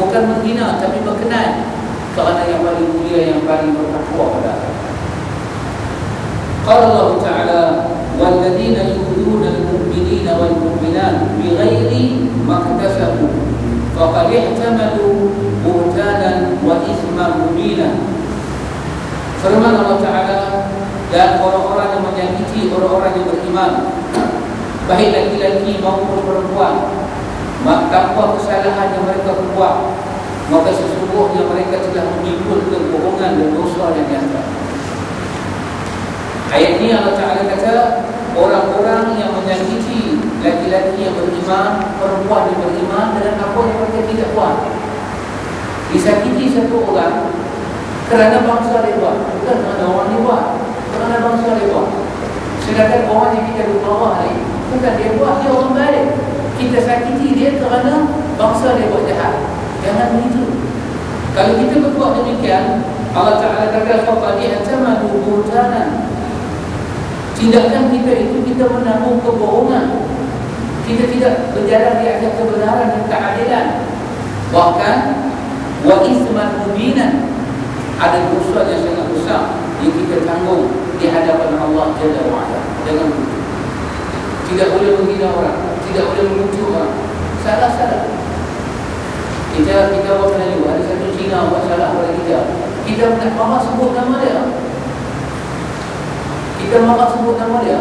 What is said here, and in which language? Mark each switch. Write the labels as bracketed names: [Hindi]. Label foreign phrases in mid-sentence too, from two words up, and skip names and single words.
[Malay] menghina tapi berkenan kerana yang paling mulia, yang paling bertakwa pada Allah. [Arabic] قال الله تعالى والذين يؤذون المؤمنين والمؤمنات بغير ما اكتسبوا فقد احتملوا بهتانا وإثما مبينا. [Malay] Firman [Arabic] الله تعالى, [Malay] dan orang-orang yang menyakiti orang-orang yang beriman, baik laki-laki maupun perempuan, tanpa kesalahan yang mereka buat, maka sesungguhnya mereka telah menimbulkan kebohongan dan dosa yang nyata. Ayat ini [Arabic] الله تعالى [Malay] kata, orang-orang yang menyakiti laki-laki yang beriman, perempuan yang beriman dengan apa yang mereka tidak buat. Disakiti satu orang kerana bangsa dia buat, bukan kerana orang dia buat, kerana bangsa dia buat. Sedangkan orang yang kita di bawah ni, bukan dia buat, dia orang baik. Kita sakiti dia kerana bangsa dia buat jahat. Jangan begitu. Kalau kita berbuat demikian, [Arabic] الله تعالى [Malay] kata [Arabic] فقد اعتمدوا بهتانا. [Malay] Tindakan kita itu kita menanggung kebohongan. Kita tidak berjalan di atas kebenaran dan keadilan. Bahkan [Arabic] وإثما مبينا, [Malay] ada dosa yang sangat besar yang kita tanggung di hadapan [Arabic] الله جل وعلا. [Malay] Jangan begitu. Tidak boleh menghina orang, tidak boleh mengutuk orang. Salah-salah. Kita orang Melayu, ada satu Cina buat salah pada kita. Kita nak marah sebut nama dia. Kita marah sebut nama dia.